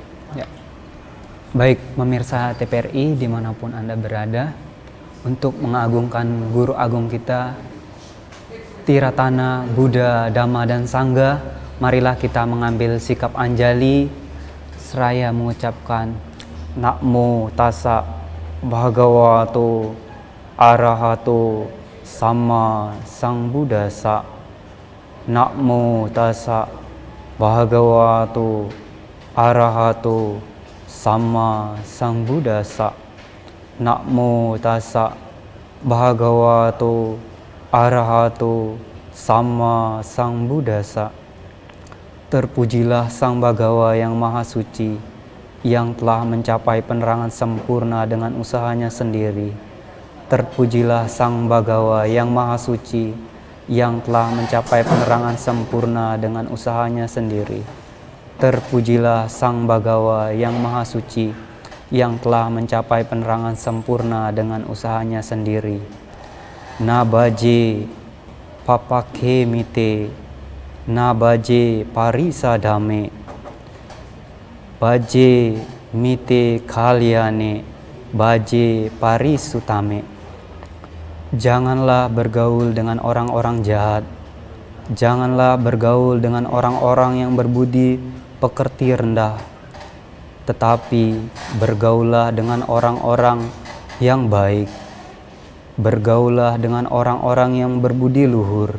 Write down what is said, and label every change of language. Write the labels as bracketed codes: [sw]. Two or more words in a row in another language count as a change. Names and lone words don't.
[id] Ya. Baik, pemirsa TVRI dimanapun Anda berada, untuk mengagungkan guru agung kita, Tiratana, Buddha, Dhamma, dan Sangha, marilah kita mengambil sikap anjali seraya mengucapkan [pi] Namo Tassa Bhagavato Arahato Sama Sang Buddhassa. Namo Tassa Bhagavato Arahato Sama Sang Buddhassa. Namo Tassa Bhagavato Arahato Sama Sang Buddhassa. [id] Terpujilah Sang Bhagawa yang Maha Suci, yang telah mencapai penerangan sempurna dengan usahanya sendiri. Terpujilah Sang Bhagawa yang Maha Suci, yang telah mencapai penerangan sempurna dengan usahanya sendiri. Terpujilah Sang Bhagawa yang Maha Suci, yang telah mencapai penerangan sempurna dengan usahanya sendiri. [pi] Nabaje papake mite, nabaje parisadame, baje mite kalyane, baje parisutame. [id] Janganlah bergaul dengan orang-orang jahat. Janganlah bergaul dengan orang-orang yang berbudi pekerti rendah. Tetapi bergaullah dengan orang-orang yang baik. Bergaullah dengan orang-orang yang berbudi luhur.